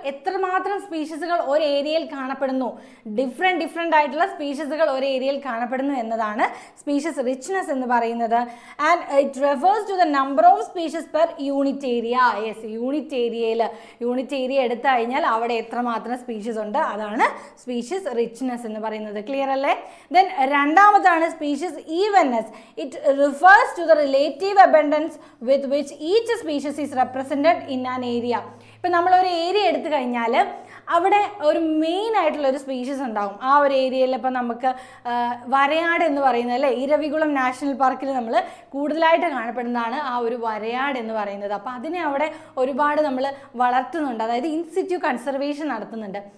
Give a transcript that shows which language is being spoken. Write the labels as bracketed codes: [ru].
[ml] എത്രമാത്രം സ്പീഷീസുകൾ ഒരു ഏരിയയിൽ കാണപ്പെടുന്നു, ഡിഫറെൻ്റ് ആയിട്ടുള്ള സ്പീഷീസുകൾ ഒരു ഏരിയയിൽ കാണപ്പെടുന്നു എന്നതാണ് സ്പീഷീസ് റിച്ച്നെസ് എന്ന് പറയുന്നത്. [en] And it refers to the number of species per unit area. [ml] Yes, unit area എടുത്തു കഴിഞ്ഞാൽ അവിടെ എത്രമാത്രം സ്പീഷീസ് ഉണ്ട്, അതാണ് സ്പീഷീസ് റിച്ച്നെസ് എന്ന് പറയുന്നത്. ക്ലിയർ അല്ലേ? Then രണ്ടാമതാണ് species evenness. [en] It refers to the relative abundance with which each species is represented in an area. [ml] ഇപ്പം നമ്മളൊരു ഏരിയ എടുത്തു കഴിഞ്ഞാൽ അവിടെ ഒരു മെയിൻ ആയിട്ടുള്ള ഒരു സ്പീഷീസ് ഉണ്ടാകും ആ ഒരു ഏരിയയിൽ. ഇപ്പം നമുക്ക് വരയാട് എന്ന് പറയുന്നത് അല്ലേ, ഇരവികുളം നാഷണൽ പാർക്കിൽ നമ്മൾ കൂടുതലായിട്ട് കാണപ്പെടുന്നതാണ് ആ ഒരു വരയാട് എന്ന് പറയുന്നത്. അപ്പോൾ അതിനെ അവിടെ ഒരുപാട് നമ്മൾ വളർത്തുന്നുണ്ട്, അതായത് ഇൻസിറ്റ്യൂ കൺസർവേഷൻ നടത്തുന്നുണ്ട്.